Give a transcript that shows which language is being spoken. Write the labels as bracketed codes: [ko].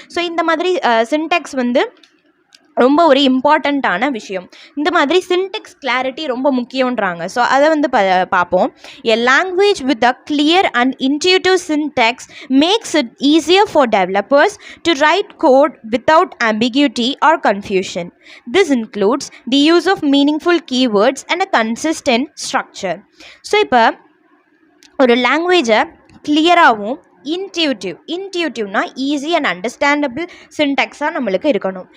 [ta] So இந்த மாதிரி சின்டெக்ஸ் வந்து ரொம்ப ஒரு இம்பார்ட்டண்ட்டான விஷயம். இந்த மாதிரி சின்டெக்ஸ் கிளாரிட்டி ரொம்ப முக்கியன்றாங்க. ஸோ அதை வந்து பார்ப்போம். [en] A language with a clear and intuitive syntax makes it easier for developers to write code without ambiguity or confusion. This includes the use of meaningful keywords and a consistent structure. [ta] So இப்போ ஒரு லாங்குவேஜை கிளியராகவும் இன்ட்யூட்டிவ்னா easy and understandable சின்டெக்ஸாக நம்மளுக்கு இருக்கணும்.